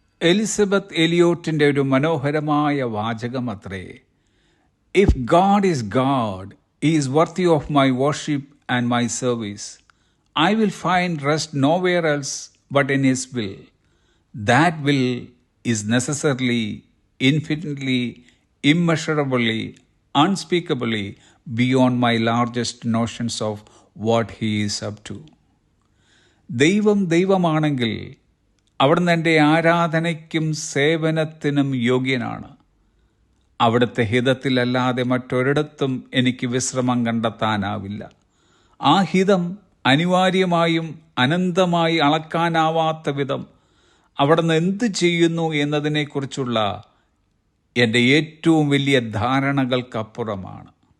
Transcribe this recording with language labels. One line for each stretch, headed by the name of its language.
Malayalam: Elizabeth എലിയോട്ടിൻ്റെ ഒരു മനോഹരമായ വാചകം അത്രേ.
English: If God is God, he is worthy of my worship and my service. I will find rest nowhere else but in his will. That will is necessarily, infinitely, immeasurably, unspeakably beyond my largest notions of what he is up to.
Malayalam: ദൈവം ദൈവമാണെങ്കിൽ അവിടുന്ന് എൻ്റെ ആരാധനയ്ക്കും സേവനത്തിനും യോഗ്യനാണ്. അവിടുത്തെ ഹിതത്തിലല്ലാതെ മറ്റൊരിടത്തും എനിക്ക് വിശ്രമം കണ്ടെത്താനാവില്ല. ആ ഹിതം അനിവാര്യമായും അനന്തമായി അളക്കാനാവാത്ത വിധം അവിടുന്ന് എന്ത് ചെയ്യുന്നു എന്നതിനെക്കുറിച്ചുള്ള എൻ്റെ ഏറ്റവും വലിയ ധാരണകൾക്കപ്പുറമാണ്.